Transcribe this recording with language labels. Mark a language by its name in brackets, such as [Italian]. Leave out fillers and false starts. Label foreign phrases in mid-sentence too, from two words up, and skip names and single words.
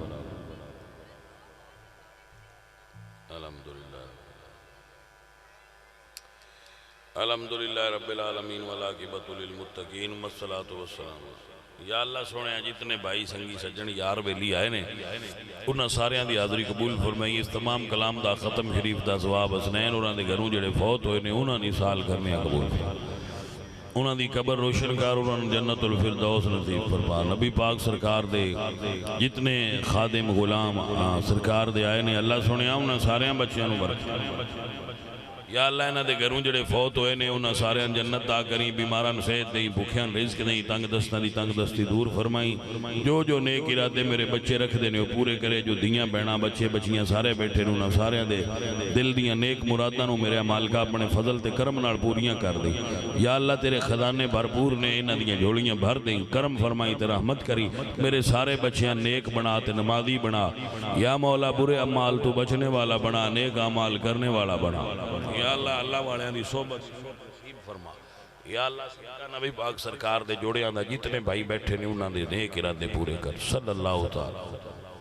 [Arabic] الحمدللہ رب العالمین والعاقبۃ للمتقین والصلاۃ والسلام یا اللہ [Punjabi] سونے جتنے بھائی سنگی سجن یار ویلی آئے نے انہاں ساریاں دی حاضری قبول فرمائی اس تمام کلام دا ختم شریف دا ثواب حسنین انہاں دے گھروں جڑے فوت ہوئے نے انہاں دی سال کرنے قبول فرمائی انہاں دی قبر روشن کر انہاں جنت الفردوس نصیب فرما نبی پاک سرکار دے جتنے خادم غلام سرکار دے آئے نے اللہ سونے انہاں ساریاں بچیاں نو برکت یا اللہ انہاں دے گھروں جڑے فوت ہوئے نے انہاں سارے جنت دا کریں بیماران صحت دیں بھوکیاں رزق دیں تنگ دستان دی تنگ دستی دور فرمائیں جو نیک ارادے میرے بچے رکھ دینے وہ پورے کرے جو دیاں بہنا بچے بچیاں سارے بیٹھے انہاں سارے دے دل دیاں نیک مراداں نو میرے مالکہ اپنے فضل تے کرم نال پوریاں کر دیں [Arabic] یا اللہ [Punjabi] تیرے خزانے بھرپور نے انہاں دیاں جھولیاں بھر دیں کرم فرمائیں تے رحمت کری میرے سارے بچیاں نیک بنا تے نمازی بنا [Arabic] یا مولا [Punjabi] برے اعمال تو بچنے والا بنا نیک اعمال کرنے والا بنا [Arabic] یا اللہ [Punjabi] والے دی صحبت نصیب فرما یا اللہ سیدہ نبی پاک سرکار دے جوڑے آندہ جتنے بھائی بیٹھے نے انہاں دے نیک ارادے پورے کر [Arabic] صلی اللہ تعالی